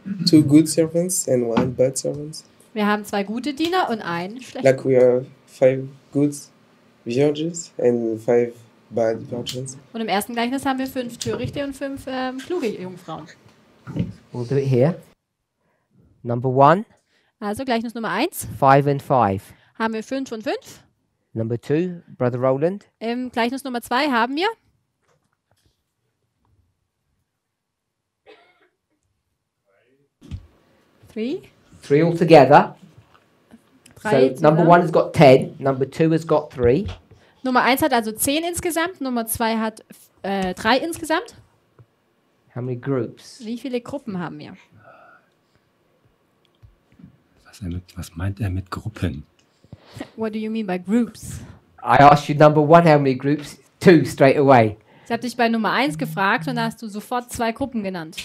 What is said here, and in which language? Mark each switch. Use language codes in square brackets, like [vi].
[en] two good servants and 1 bad servant. [de] Wir haben 2 gute Diener und einen schlechten. [en] Like we have 5 good virgins and 5 bad virgins. [de] Und im ersten Gleichnis haben wir 5 törichte und 5 kluge Jungfrauen. [en] We'll do it here. Number 1, [de] Also Gleichnis Nummer 1 [en] 5 and 5. [de] haben wir 5 und 5. [en] Number 2, Brother Roland. [de] Im Gleichnis Nummer 2 haben wir 3. [en] 3 altogether. [de] Drei [en] So number 1 has got 10. Number 2 has got 3. [de] Nummer 1 hat also 10 insgesamt, Nummer 2 hat 3 insgesamt. [en] How many groups? [de] Wie viele Gruppen haben wir? Was meint er mit Gruppen? [en] What do you mean by groups? I asked you number 1 how many groups? 2 straight away. [de] Ich habe dich bei Nummer 1 gefragt und da hast du sofort 2 Gruppen genannt.